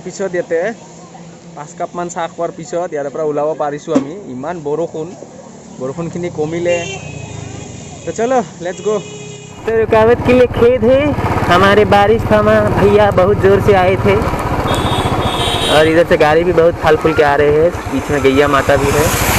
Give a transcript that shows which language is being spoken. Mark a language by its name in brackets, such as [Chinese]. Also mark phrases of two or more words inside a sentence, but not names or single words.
[Assamese] পিছত ইয়াতে 5 কাপমান চাহ খোৱাৰ পিছত ইয়াৰ পৰা ওলাব পাৰিছোঁ আমি ইমান বৰষুণখিনি কমিলে [Hindi] तो चलो [English] let's go [Hindi] तो रुकावट के लिए खेद है हमारे बारिश थमा भैया बहुत ज़ोर से आए थे और इधर से गाड़ी भी बहुत फल फूल के आ रहे हैं बीच में गैया माता भी है